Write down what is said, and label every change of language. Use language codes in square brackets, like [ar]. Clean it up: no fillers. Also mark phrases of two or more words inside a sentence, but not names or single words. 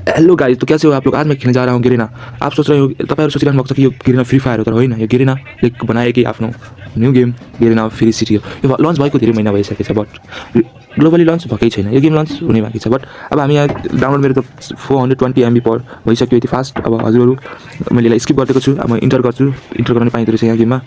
[en] hello guys, [hi] तो कैसे हो आप लोग। आज मैं खेलने जा रहा हूँ गिरेना। आप सोच रहे हो, [ne] तपाईहरु सोचिरहनु भएको छ कि यो गिरेना फ्री फायर हो, तर होइन। यो गिरेनाले बनाएकै आफ्नो [en] new game [ne] गिरेना फ्री सिटी हो। यो लन्च भएको धेरै महिना भइसकेको छ, बट ग्लोबली लन्च भएकै छैन। यो गेम लन्च हुने बाँकी छ, बट अब हामी यहाँ डाउनलोड मेरो त 420 MB पर भइसक्यो यति फास्ट। अब हजुरहरू मैले यसलाई स्किप गरिदिएको छु। अब म इन्टर गर्छु, इन्टर गर्न पाइँदो रहेछ यहाँ गेममा।